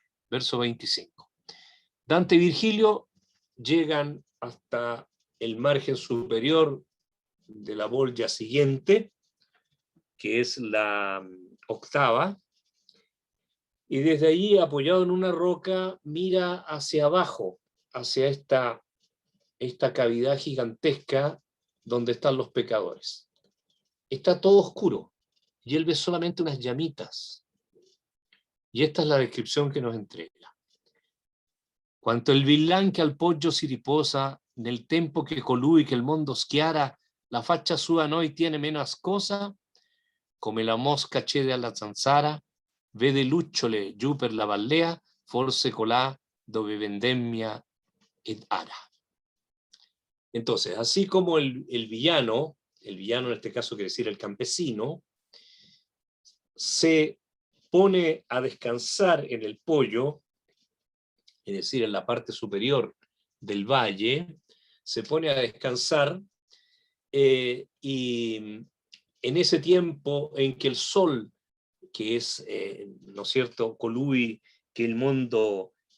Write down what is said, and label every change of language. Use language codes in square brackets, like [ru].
[es] Verso 25. Dante y Virgilio llegan hasta el margen superior de la bolla siguiente, que es la octava, y desde allí, apoyado en una roca, mira hacia abajo, hacia esta cavidad gigantesca donde están los pecadores. Está todo oscuro, y él ve solamente unas llamitas. Y esta es la descripción que nos entrega. [it] Quanto il villan che al poggio si riposa, nel tempo che colui che il mondo schiara, la faccia sua noi tiene meno ascosa, come la mosca cede alla zanzara, vede lucciole giù per la vallea, forse colà dove vendemmia ed ara. [es] Entonces, así como el villano en este caso quiere decir el campesino, se pone a descansar en el poyo, es decir, en la parte superior del valle, se pone a descansar y en ese tiempo en que el sol, que es, ¿no es cierto?, colui que el mundo